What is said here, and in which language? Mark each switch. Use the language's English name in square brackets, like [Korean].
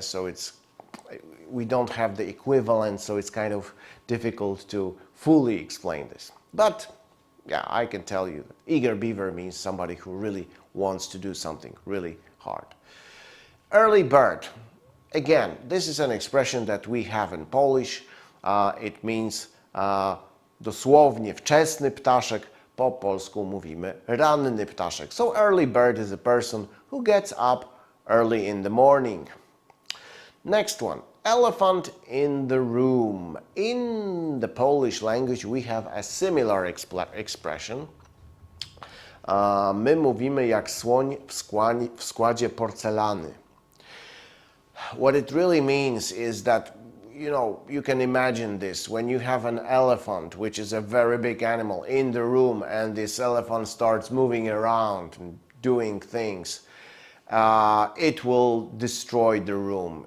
[English] So we don't have the equivalent, so it's kind of difficult to fully explain this. But yeah, I can tell you that eager beaver means somebody who really wants to do something really hard. Early bird. Again, this is an expression that we have in Polish. It means [Polish] dosłownie wczesny ptaszek, po polsku mówimy ranny ptaszek. [English] So early bird is a person who gets up early in the morning. Next one, elephant in the room. In the Polish language we have a similar expression. [Polish] My mówimy jak słoń w składzie porcelany. [English] What it really means is that, you can imagine this. When you have an elephant, which is a very big animal, in the room, and this elephant starts moving around and doing things, it will destroy the room.